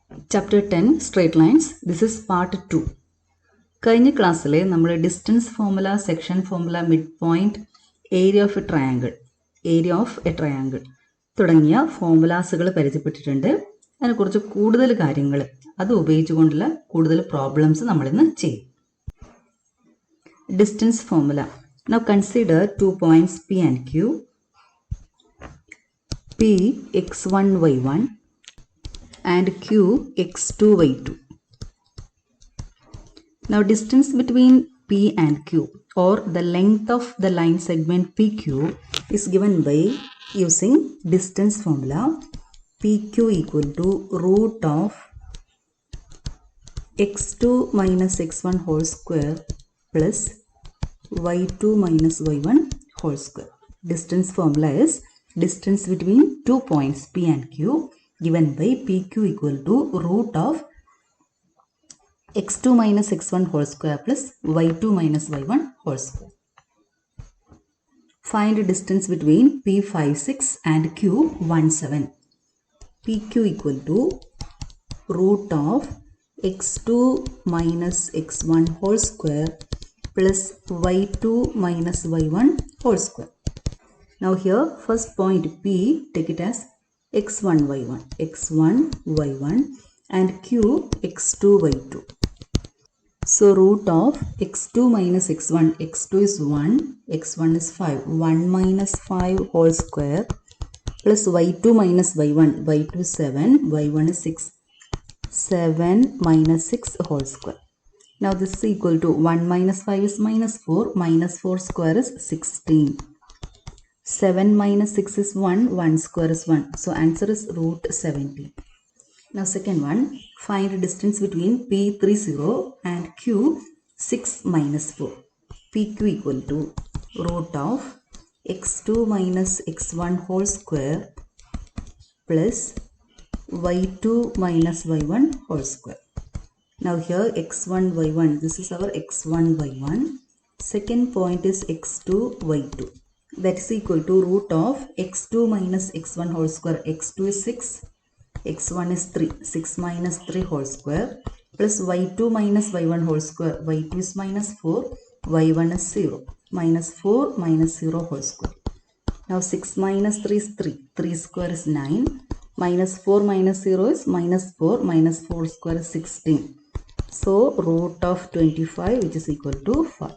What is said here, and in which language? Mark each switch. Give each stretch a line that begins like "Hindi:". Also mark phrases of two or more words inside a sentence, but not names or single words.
English: Chapter 10 Straight Lines. This is part 2.
Malayalam: കഴിഞ്ഞ ക്ലാസ്സിൽ നമ്മൾ
English: distance formula, section formula, mid point, area of a triangle
Malayalam: തുടങ്ങിയ ഫോർമുലാസുകൾ പരിചയപ്പെട്ടിട്ടുണ്ട്. അതിനെക്കുറിച്ച് കൂടുതൽ കാര്യങ്ങൾ അത് ഉപയോഗിച്ചുകൊണ്ടുള്ള കൂടുതൽ പ്രോബ്ലംസ് നമ്മളിന്ന് ചെയ്യും.
English: distance formula. Now consider 2 points P and Q. P x1 y1 and Q x2 y2. Now distance between P and Q, or the length of the line segment PQ, is given by using distance formula. PQ equal to root of x2 minus x1 whole square plus y2 minus y1 whole square. Distance formula is distance between 2 points P and Q given by PQ equal to root of x2 minus x1 whole square plus y2 minus y1 whole square. Find distance between P56 and Q17. PQ equal to root of x2 minus x1 whole square plus y2 minus y1 whole square. Now here first point P, take it as x1 y1 and Q x2 y2. So root of x2 minus x1, x2 is 1, x1 is 5, 1 minus 5 whole square plus y2 minus y1, y2 is 7, y1 is 6, 7 minus 6 whole square. Now this is equal to 1 minus 5 is minus 4 square is 16. 7 minus 6 is 1 square is 1. So answer is root 17. Now second one, find distance between P30 and Q6 minus 4. PQ equal to root of x2 minus x1 whole square plus y2 minus y1 whole square. Now here x1 y1, this is our x1 y1. Second point is x2 y2. That is equal to root of x2 minus x1 whole square. x2 is 6, x1 is 3, 6 minus 3 whole square plus y2 minus y1 whole square. y2 is minus 4, y1 is 0, minus 4 minus 0 whole square. Now 6 minus 3 is 3, 3 square is 9, minus 4 minus 0 is minus 4 square is 16. So root of 25, which is equal to 5.